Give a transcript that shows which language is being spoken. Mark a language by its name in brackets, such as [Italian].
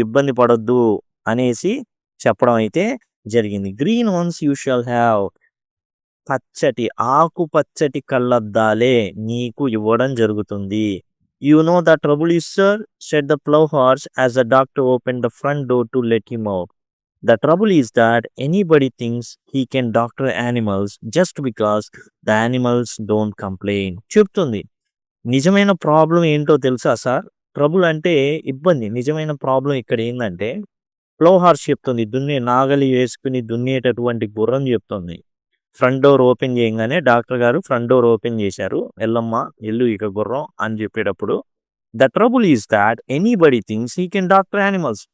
[Telugu] ఇబ్బంది పడొద్దు అనేసి చెప్పడం అయితే జరిగింది. [English] Green ones you shall have. [Telugu] ఆకుపచ్చటి కళ్ళద్దాలే నీకు ఇవ్వడం జరుగుతుంది. [English] You know the trouble is sir said the plough horse as the doctor open the front door to let him out. The trouble is that anybody thinks he can doctor animals just because the animals don't complain. [Telugu] చెప్తుంది. నిజమైన problem ఏంటో తెలుసా sir? Trouble అంటే ఇబ్బంది. నిజమైన problem ఇక్కడ ఏందంటే plough horse చెప్తుంది. నాగలి వేసుకుని దున్నేటటువంటి గుర్రం చెప్తుంది. ఫ్రంట్ డోర్ ఓపెన్ చేయంగానే డాక్టర్ గారు ఫ్రంట్ డోర్ ఓపెన్ చేశారు. ఎల్లమ్మ ఎల్లు ఇక గుర్రం అని చెప్పేటప్పుడు [English] The trouble is that anybody things he can doctor animals.